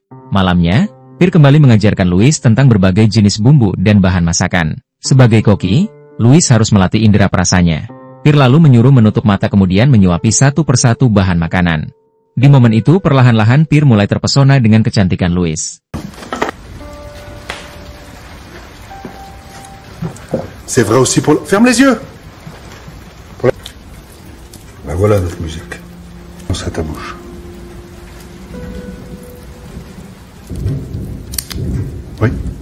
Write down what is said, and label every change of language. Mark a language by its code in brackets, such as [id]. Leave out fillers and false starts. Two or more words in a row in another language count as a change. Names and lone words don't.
[id] Malamnya, Pierre kembali mengajarkan Louis tentang berbagai jenis bumbu dan bahan masakan. Sebagai koki, Louis harus melatih indera perasanya. Pierre lalu menyuruh menutup mata kemudian menyuapi satu persatu bahan makanan. Di momen itu perlahan-lahan Pierre mulai terpesona dengan kecantikan Louis. [fr] C'est vrai aussi pour... Ferme les yeux. Voilà notre musique. Pense à ta bouche. Oui.